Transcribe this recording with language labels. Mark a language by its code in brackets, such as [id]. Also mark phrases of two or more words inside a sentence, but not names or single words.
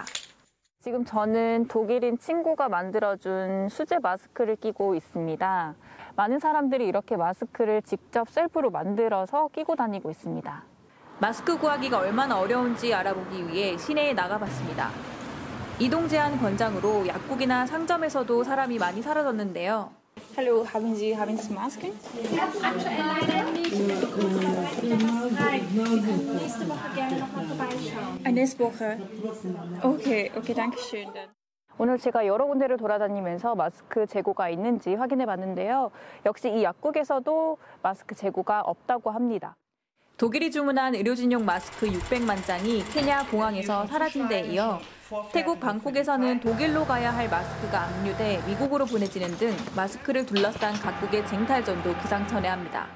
[ko] 지금 저는 독일인 친구가 만들어준 수제 마스크를 끼고 있습니다. 많은 사람들이 이렇게 마스크를 직접 셀프로 만들어서 끼고 다니고 있습니다. 마스크 구하기가 얼마나 어려운지 알아보기 위해 시내에 나가봤습니다. 이동 제한 권장으로 약국이나 상점에서도 사람이 많이 사라졌는데요. [de] Hallo, haben Sie Masken? Nächste Woche. Okay, danke schön. [ko] 오늘 제가 여러 군데를 돌아다니면서 마스크 재고가 있는지 확인해 봤는데요. 역시 이 약국에서도 마스크 재고가 없다고 합니다. 독일이 주문한 의료진용 마스크 600만 장이 케냐 공항에서 사라진 데 이어 태국 방콕에서는 독일로 가야 할 마스크가 압류돼 미국으로 보내지는 등 마스크를 둘러싼 각국의 쟁탈전도 기상천외합니다.